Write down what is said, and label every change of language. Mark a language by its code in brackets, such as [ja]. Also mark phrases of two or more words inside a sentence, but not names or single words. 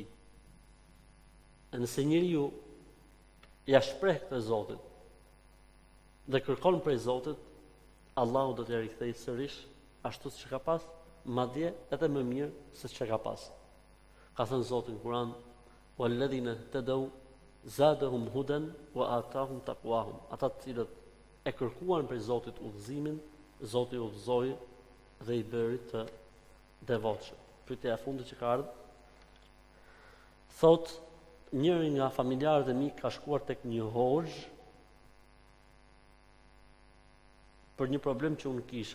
[sq] E nëse njeriu ja shpreh këtë Zotit dhe kërkon prej Zotit, Allahu do t'ia rikthejë sërish ashtu siç ka pas, madje edhe më mirë se çka ka pas. Ka thënë Zoti në Kur'an: [ar] "والذين اهتدوا زادهم هدى وآتاهم تقواهم." [sq] Ata të cilët e kërkuan prej Zotit udhëzimin, Zoti u udhëzoi dhe i bëri të devotshëm. Pyetja e fundit që ka ardhur thot: njëri nga familjarët e mi ka shkuar tek një hoxh për një problem që unë kisha.